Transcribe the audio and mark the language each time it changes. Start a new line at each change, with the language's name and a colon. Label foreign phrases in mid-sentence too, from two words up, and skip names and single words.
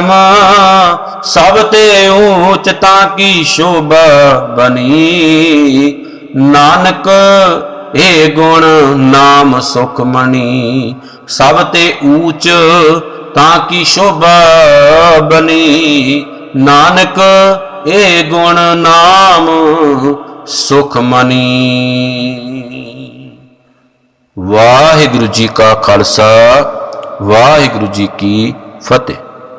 Punjabi: ਸਬ ਤੇ ਊਂਚਤਾ ਕੀ ਸ਼ੋਭਾ ਬਨੀ ਨਾਨਕ ਏ ਗੁਣ ਨਾਮ ਸੁਖਮਣਿ। ਸਬ ਤੇ ਊਂਚ ਤਾਕੀ ਸ਼ੋਭਾ ਬਨੀ ਨਾਨਕ ਏ ਗੁਣ ਨਾਮ ਸੁਖਮਣਿ। ਵਾਹਿਗੁਰੂ ਜੀ ਕਾ ਖ਼ਾਲਸਾ ਵਾਹਿਗੁਰੂ ਜੀ ਕੀ ਫ਼ਤਹਿ।